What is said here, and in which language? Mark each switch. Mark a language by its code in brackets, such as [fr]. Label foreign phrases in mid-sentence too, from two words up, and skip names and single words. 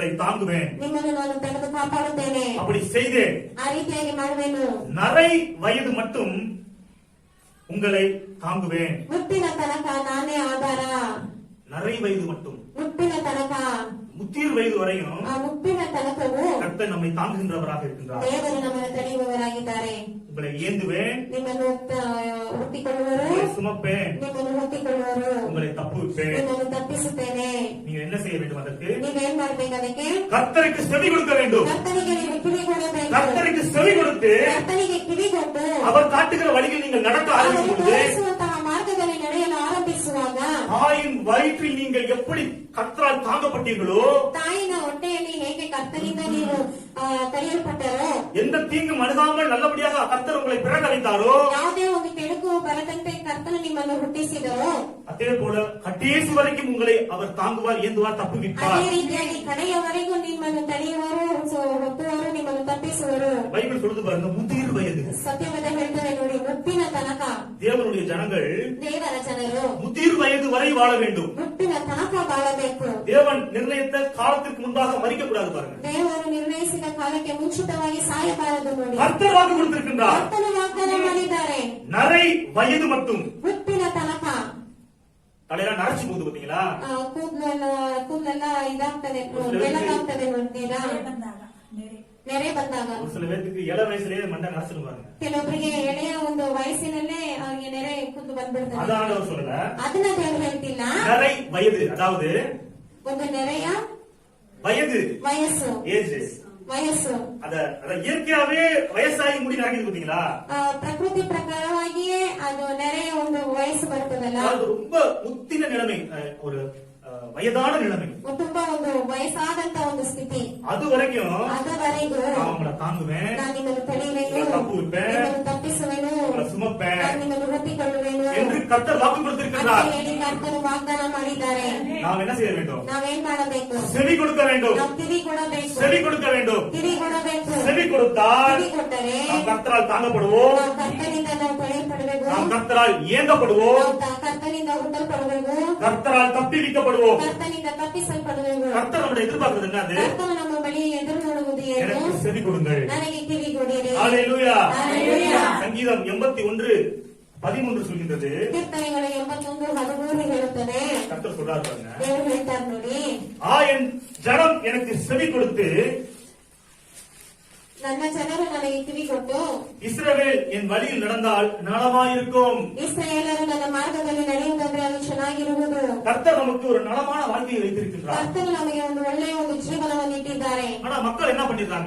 [ta] உங்களை தாங்குவேன். [kn] ನಿಮ್ಮನ್ನು ನಾನು ತಡೆದು ಕಾಪಾಡುತ್ತೇನೆ. [ta] அப்படி செய்தேன். [kn] ಆ ರೀತಿಯಾಗಿ ಮಾಡುವೆನು. [ta] நரை வயது மட்டும் உங்களை தாங்குவேன். [kn] ಮುಪ್ಪಿನ ತನಕ ನಾನೇ ಆಧಾರ. [ta] நரை வயது மட்டும், [kn] ಮುಪ್ಪಿನ ತನಕ, [ta] முதிர் வயது வரையும் [kn] ಆ ಮುಪ್ಪಿನ ತನಕವು [ta] கர்த்தர் நம்மை தாங்குகின்றவராக இருக்கின்றார். [kn] ದೇವರು ನಮ್ಮನ್ನು ತಡೆಯುವವರಾಗಿದ್ದಾರೆ. [ta] உங்களை ஏந்துவேன், [kn] ನಿಮ್ಮನ್ನು ಹುಟ್ಟಿಕೊಳ್ಳುವರು, [ta] உங்களை சுமப்பேன், [kn] ನಿಮ್ಮನ್ನು ಹುಟ್ಟಿಕೊಳ್ಳುವರು, [ta] உங்களை தப்புவிப்பேன். [kn] ನಿಮ್ಮನ್ನು ತಪ್ಪಿಸುತ್ತೇನೆ. [ta] நீங்க என்ன செய்ய வேண்டும்? அதற்கு [kn] ನೀವೇನ್ ಮಾಡ್ಬೇಕು? ಅದಕ್ಕೆ [ta] கர்த்தருக்கு செவி கொடுக்க வேண்டும். [kn] ಕರ್ತನಿಗೆ ನೀವು ಕಿವಿ ಕೊಡಬೇಕು. [ta] கர்த்தருக்கு செவி கொடுத்து [kn] ಕರ್ತನಿಗೆ ಕಿವಿ ಕೊಟ್ಟು [ta] அவர் காட்டுகிற வழியில் நீங்கள் நடக்க [kn] ಅವರು [ta] ஆரம்பிக்கும் பொழுது, [kn] ತೋರಿಸುವಂತಹ ಮಾರ್ಗದಲ್ಲಿ ನಡೆಯಲು ಆರಂಭಿಸುವಾಗ, [ta] தாயின் வயிற்றில் நீங்கள் எப்படி கர்த்தரால் தாங்கப்பட்டீர்களோ, [kn] ತಾಯಿನ ಹೊಟ್ಟೆಯಲ್ಲಿ ಹೇಗೆ ಕರ್ತನಿಂದ ನೀವು ಕರೆಯಲ್ಪಟ್ಟರೋ, [ta] எந்த தீங்கும் அணுகாமல் நல்லபடியாக கர்த்தர் உங்களை பிறக்க வைத்தாரோ, [kn] ಯಾವುದೇ ಒಂದು ಕೆಡುಕು ಬರದಂತೆ ಕರ್ತನು ನಿಮ್ಮನ್ನು ಹುಟ್ಟಿಸಿದರೋ, [ta] அதே போல கடைசி வரைக்கும் உங்களை அவர் தாங்குவார், ஏந்துவார், தப்புவிப்பார். [kn] ಅದೇ ರೀತಿಯಾಗಿ ಕಡೆಯವರೆಗೂ ನಿಮ್ಮನ್ನು ತಡೆಯುವರು, ಹೊತ್ತುವರು, ನಿಮ್ಮನ್ನು ತಪ್ಪಿಸುವರು. [ta] பைபிள் சொல்லுது பாருங்க, முதிர் வயது. [kn] ಸತ್ಯವೇದ ಹೇಳ್ತಾರೆ ನೋಡಿ, ಮುಪ್ಪಿನ ತನಕ. [ta] தேவனுடைய ஜனங்கள் [kn] ದೇವರ ಜನರು [ta] முதிர் வயது வரை வாழ வேண்டும். [kn] ಮುಪ್ಪಿನ ತನಕ ಬಾಳಬೇಕು. [ta] தேவன் நிர்ணயித்த காலத்திற்கு முன்பாக மறிக்க கூடாது பாருங்க. [kn] ದೇವರು ನಿರ್ಣಯಿಸಿದ ಕಾಲಕ್ಕೆ ಮುಂಚಿತವಾಗಿ ಸಾಯಬಾರದು ನೋಡಿ. [ta] கர்த்தர் வாக்கு கொடுத்திருக்கின்றார். [kn] ಕರ್ತನು ವಾಗ್ದಾನ ಮಾಡಿದ್ದಾರೆ. [ta] நரை வயது மட்டும். [kn] ಮುಪ್ಪಿನ ತನಕ. [ta] தலையெல்லாம் நரைச்சு போகுது பாத்தீங்களா? [kn] ಕೂದಲೆಲ್ಲ ಇದಾಗ್ತದೆ, ಬೆಳ್ಳಗಾಗ್ತದೆ ನೋಡ್ತೀರಾ? ನೆರೆ ಬಂದಾಗ [ta] ஒரு சில பேருக்கு இள வயசுலயே மண்டை நரைச்சிடும் பாருங்க. [kn] ಕೆಲವೊಬ್ಬರಿಗೆ ಎಳೆಯ ಒಂದು ವಯಸ್ಸಿನಲ್ಲೇ ಅವರಿಗೆ ನೆರೆ ಕೂತು ಬಂದ್ಬಿಡ್ತದೆ. [ta] அதான் அவர் சொல்லல, [kn] ಅದನ್ನ ದೇವರು ಹೇಳ್ತಿಲ್ಲ. [ta] நரை வயது, அதாவது [kn] ಒಂದು ನೆರೆಯ [ta] வயது, [kn] ವಯಸ್ಸು, [ta] ஏஜ். [kn] ವಯಸ್ಸು [ta] அத இயற்கையாவே வயசாகி முடி நடக்குது பாத்தீங்களா? [kn] ಪ್ರಕೃತಿ ಪ್ರಕಾರವಾಗಿಯೇ ಅದು ನೆರೆಯ ಒಂದು ವಯಸ್ಸು ಬರ್ತದಲ್ಲ, [ta] அது ரொம்ப முத்தின நிலைமை, ஒரு வயதான நிலைமை, [kn] ತುಂಬಾ ಒಂದು ವಯಸ್ಸಾದಂತ ಒಂದು ಸ್ಥಿತಿ. [ta] அது வரைக்கும் [kn] ಅದವರೆಗೂ [ta] நான் உங்களை தாங்குவேன், [kn] ನಾನು ನಿಮ್ಮನ್ನು ತಡೆಯುವೆನು, [ta] உங்களை தப்புவிப்பேன், [kn] ನಿಮ್ಮನ್ನು ತಪ್ಪಿಸುವೆನು, [ta] உங்களை சுமப்பேன் [kn] ನಾನು ನಿಮ್ಮನ್ನು ಹೊತ್ತಿಕೊಳ್ಳುವೆನು [ta] என்று கர்த்தர் வாக்கு கொடுத்திருக்கிறார். [kn] ಅಂತ ಹೇಳಿ ಕರ್ತನು ವಾಗ್ದಾನ ಮಾಡಿದ್ದಾರೆ. [ta] நாம் என்ன செய்ய வேண்டும்? [kn] ನಾವೇನ್ ಮಾಡಬೇಕು? [ta] செவி கொடுக்க வேண்டும். [kn] ನಾವು ಕಿವಿ ಕೊಡಬೇಕು. [ta] செவி கொடுக்க வேண்டும். [kn] ಕಿವಿ ಕೊಡಬೇಕು. [ta] செவி கொடுத்தால் [kn] ಕಿವಿ ಕೊಟ್ಟರೆ [ta] நாம் கர்த்தரால் தாங்கப்படுவோம், [kn] ನಾವು ಕರ್ತನಿಂದ ನಾವು ತಡೆಯಲ್ಪಡಬೇಕು, [ta] நாம் கர்த்தரால் ஏங்கப்படுவோம், [kn] ನಾವು ಕರ್ತನಿಂದ ಹುಟ್ಟಲ್ಪಡಬೇಕು, [ta] கர்த்தரால் தப்பிவிக்கப்படுவோம். [kn] ಕರ್ತನಿಂದ ತಪ್ಪಿಸಲ್ಪಡಬೇಕು. [ta] கர்த்தர் நம்மளை எதிர்பார்க்கிறது என்ன? அது [kn] ಕರ್ತನು ನಮ್ಮ ಬಳಿ ಎದುರು ನೋಡುವುದು ಏನು? [ta] எனக்கு செவி கொடுங்கள். [kn] ನನಗೆ ಕಿವಿ ಕೊಡಿರಿ. [ta] ஹல்லேலூயா. ஹல்லேலூயா. சங்கீதம் 81:13 சொல்கின்றது. [kn] ಕೀರ್ತನೆಗಳು 81:13 ಹೇಳುತ್ತದೆ. [ta] கர்த்தர் சொல்றார் பாருங்க, [kn] ದೇವರು ಹೇಳ್ತಾರೆ ನೋಡಿ, [ta] என் ஜனம் எனக்கு செவி கொடுத்து, [kn] ನನ್ನ ಜನರು ನನಗೆ ಕಿವಿ ಕೊಟ್ಟು, [ta] இஸ்ரவேல் என் வழியில் நடந்தால் நலமாயிருக்கும். [kn] ಇಸ್ರಾಯೇಲರು ನನ್ನ ಮಾರ್ಗದಲ್ಲಿ ನಡೆಯುವುದಾದ್ರೆ ಅದು ಚೆನ್ನಾಗಿರುವುದು. [ta] கர்த்தர் நமக்கு ஒரு நலமான வாழ்க்கையை வைத்திருக்கின்றார். [kn] ಕರ್ತನು ನಮಗೆ ಒಂದು ಒಳ್ಳೆಯ ಒಂದು ಜೀವನವನ್ನು ಇಟ್ಟಿದ್ದಾರೆ. [ta] ஆனா மக்கள் என்ன பண்ணிடுறாங்க?